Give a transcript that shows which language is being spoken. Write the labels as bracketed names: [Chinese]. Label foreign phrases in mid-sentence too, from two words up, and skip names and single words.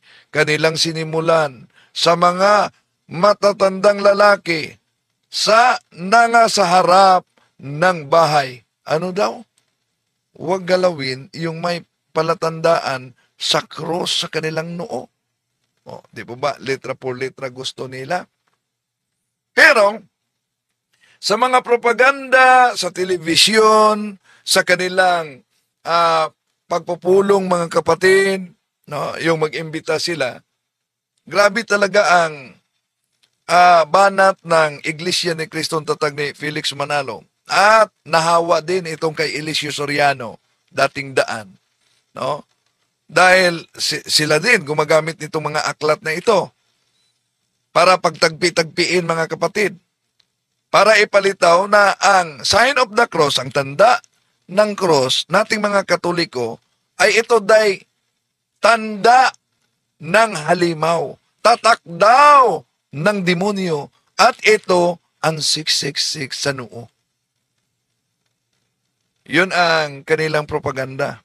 [Filipino] Kanilang sinimulan sa mga matatandang lalaki sa sa harap ng bahay. Ano daw? Huwag galawin yung may palatandaan sa cross sa kanilang noo. O, di po ba? Letra por letra gusto nila. Pero, sa mga propaganda, sa telebisyon, sa kanilang pagpupulong mga kapatid, no, yung mag-imbita sila, grabe talaga ang banat ng Iglesia ni Cristo Tatag ni Felix Manalo. At nahawa din itong kay Eliseo Soriano, dating daan. No? Dahil sila din gumagamit nitong mga aklat na ito para pagtagpi-tagpiin mga kapatid. Para ipalitaw na ang [English] sign of the cross, [Filipino] ang tanda ng cross, nating mga Katoliko, ay ito day tanda ng halimaw. Tatak daw ng demonyo. At ito ang 666 sa noo. Yun ang kanilang propaganda.